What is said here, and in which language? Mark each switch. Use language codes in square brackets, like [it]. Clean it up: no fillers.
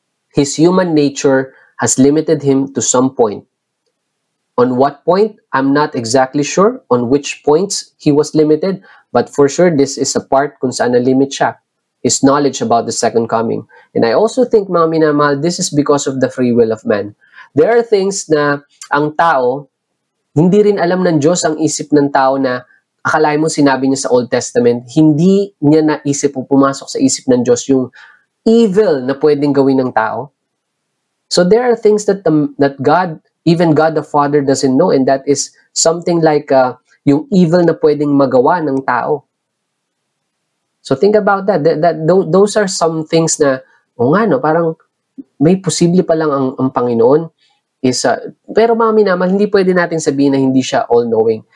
[en] His human nature has limited him to some point. On what point? I'm not exactly sure on which points he was limited, but for sure this is a part [tl] kung saan na-limit siya. [en] His knowledge about the second coming. And I also think, [tl] mga minamahal, [en] this is because of the free will of man. [tl] There are things na ang tao, hindi rin alam ng Diyos ang isip ng tao na akalain mo sinabi niya sa Old Testament, hindi niya naisip o pumasok sa isip ng Diyos yung evil na pwedeng gawin ng tao. [en] So there are things that that God, even God the Father doesn't know, and that is something like [tl] yung evil na pwedeng magawa ng tao. [en] So think about that. Those are some things [tl] na, o nga no, parang may posible pa lang ang Panginoon is, pero mga minamahal, hindi pwede natin sabihin na hindi siya all-knowing.